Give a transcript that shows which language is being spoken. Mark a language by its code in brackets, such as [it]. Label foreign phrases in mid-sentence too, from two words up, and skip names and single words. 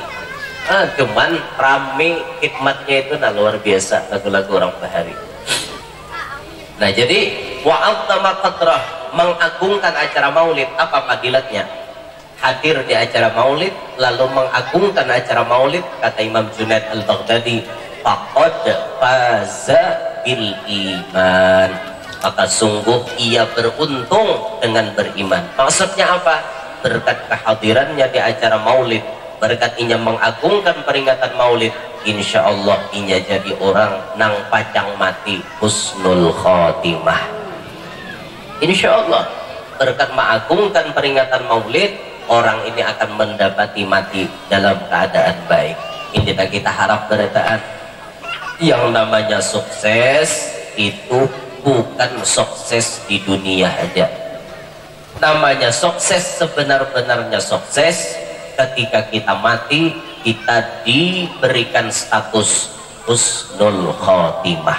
[bjn] Cuman rame hikmatnya itu nah luar biasa lagu-lagu orang bahari. [id] Nah jadi [ar] وعظم قدره [id] mengagungkan acara maulid apa fadilatnya? hadir di acara maulid lalu mengagungkan acara maulid, kata Imam Junaid Al-Baghdadi, [ar] فقد فاز بالإيمان, [id] maka sungguh ia beruntung dengan beriman. Maksudnya apa? [bjn] Berkat kehadirannya di acara maulid, berkat inya mengagungkan peringatan maulid, insya Allah inya jadi orang nang pacang mati [ar] حسن الخاتمة. [id] Insya Allah berkat mengagungkan peringatan maulid, orang ini akan mendapati mati dalam keadaan baik. Ini kita harap beritaan. Yang namanya sukses itu bukan sukses di dunia aja. Namanya sukses, sebenar-benarnya sukses ketika kita mati, kita diberikan status [ar] حسن الخاتمة.